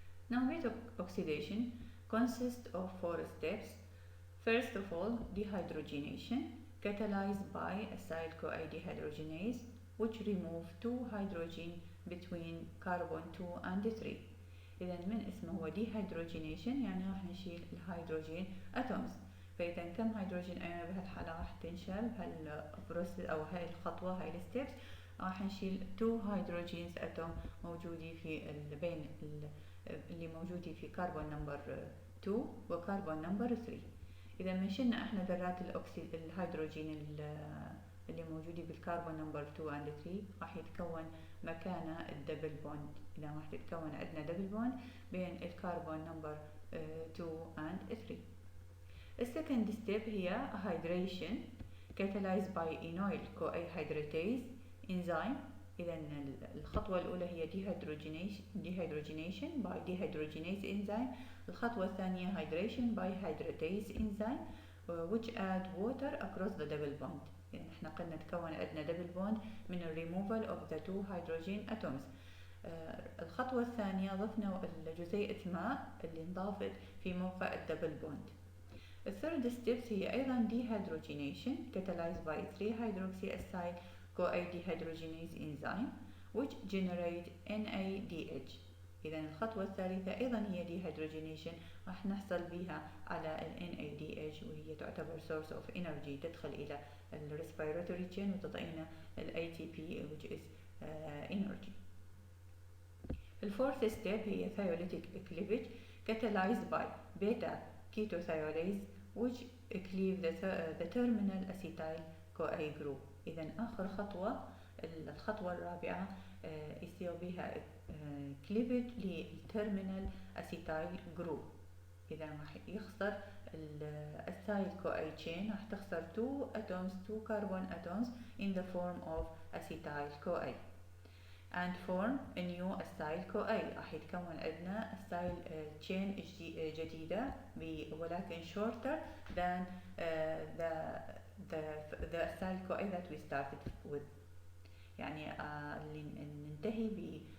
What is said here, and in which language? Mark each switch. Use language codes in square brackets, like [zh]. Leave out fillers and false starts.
[en] Now beta oxidation consists of 4 steps. First of all, dehydrogenation catalyzed by acyl CoA dehydrogenase which remove 2 hydrogen between carbon 2 and 3. [ar] إذا من اسمه هو dehydrogenation يعني راح نشيل الهيدروجين atoms. فإذا كم هيدروجين أيون بهالحالة راح تنشال بهالبروسيس أو هاي الخطوة هاي الستبس راح نشيل 2 هيدروجينز اتوم موجودين في بين اللي موجودين في كربون نمبر 2 وكربون نمبر 3. إذا ما شلنا احنا ذرات الهيدروجين اللي موجودين بالكربون نمبر 2 and 3 راح يتكون مكانه الدبل بوند. إذا راح تتكون عندنا دبل بوند بين الكربون نمبر 2 and 3. [en] السكند ستيب هي hydration catalyzed by enoyl CoA hydratase enzyme. [ar] إذا الخطوة الأولى هي [en] dehydrogenation by dehydrogenase enzyme. [ar] الخطوة الثانية [en] hydration by hydratase enzyme which add water across the double bond. [ar] يعني احنا قلنا تكون عندنا [en] double bond من removal of the 2 hydrogen atoms. [ar] الخطوة الثانية ضفنا جزيئة ماء اللي انضافت في موقع الدبل بوند. [en] الثird steps [ar] هي أيضا [en] dehydrogenation catalyzed by 3 hydroxy acyl CoA dehydrogenase enzyme which generate NADH. [ar] إذا الخطوة الثالثة أيضا هي dehydrogenation راح نحصل بها على ال NADH وهي تعتبر [en] source of energy [ar] تدخل إلى ال [en] respiratory chain [ar] وتعطينا ال ATP [en] which is energy. الفورث ستيب هي ثيوليتيك cleavage catalyzed by beta ketothiolase which cleave the terminal acetyl CoA group. [ar] إذا آخر خطوة الخطوة الرابعة يصير بها cleavage للترمينال acetyl group. إذا راح يخسر الأسايل [en] CoA chain [ar] راح تخسر [en] 2 carbon atoms in the form of acetyl CoA and form a new acyl CoA. [ar] راح يتكون عندنا [en] acyl chain [ar] جديدة ولكن [en] shorter than the acyl CoA that we started with. [ar] يعني اللي ننتهي